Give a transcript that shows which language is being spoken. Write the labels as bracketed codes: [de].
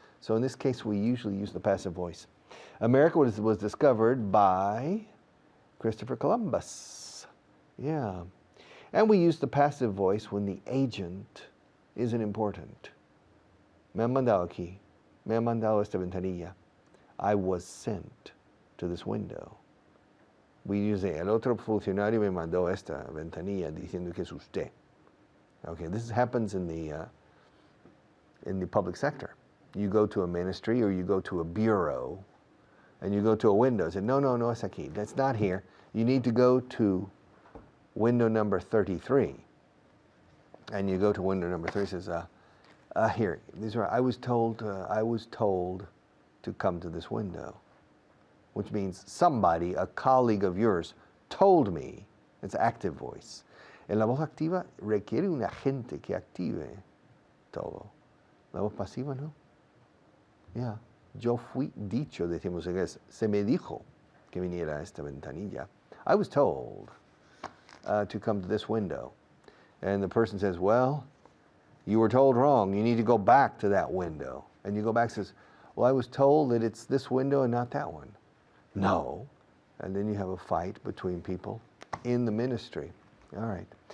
[en] So in this case, we usually use the passive voice. America was discovered by Christopher Columbus. Yeah. And we use the passive voice when the agent isn't important. [es] Me han mandado aquí. Me han mandado esta ventanilla. [en] I was sent to this window. We use [es] el otro funcionario me mandó esta ventanilla diciendo que es usted. [en] Okay, this happens in the public sector. You go to a ministry or you go to a bureau and you go to a window and say, [es] no, es aquí. [en] That's not here. You need to go to window number 33. And you go to window number 3 says, here, I was told to come to this window. Which means somebody, a colleague of yours, told me. It's active voice. [es] En la voz activa requiere un agente que active todo. La voz pasiva no. Yeah. Yo fui dicho, decimos en inglés, se me dijo que viniera a esta ventanilla. [en] I was told to come to this window. And the person says, well, you were told wrong. You need to go back to that window. And you go back and says, well, I was told that it's this window and not that one. No. And then you have a fight between people in the ministry. All right.